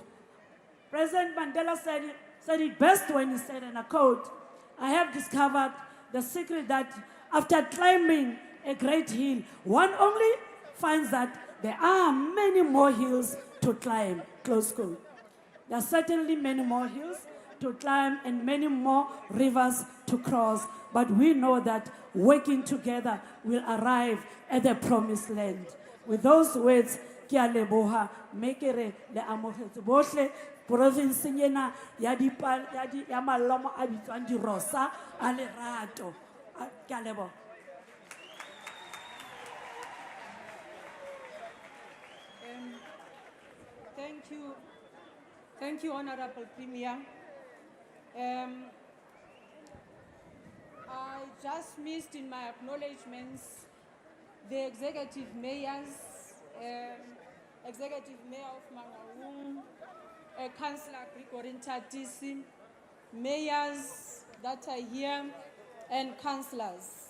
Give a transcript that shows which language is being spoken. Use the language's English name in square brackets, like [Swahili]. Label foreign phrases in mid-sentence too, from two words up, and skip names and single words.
[English] President Mandela said it best when he said, and I quote, I have discovered the secret that after climbing a great hill, one only finds that there are many more hills to climb, close quote. There are certainly many more hills to climb and many more rivers to cross, but we know that working together will arrive at the promised land. With those words, [Southern Sotho] ke a leboha mekere le amogetse bohle provinceng ena ya malomo a bitswang dirosa a lerato ke a leboha. [English] Thank you, Honorable Premier. I just missed in my acknowledgements the executive mayors, executive mayor of Mangaung, Councillor Gregory Ntatisi, mayors that are here, and councillors.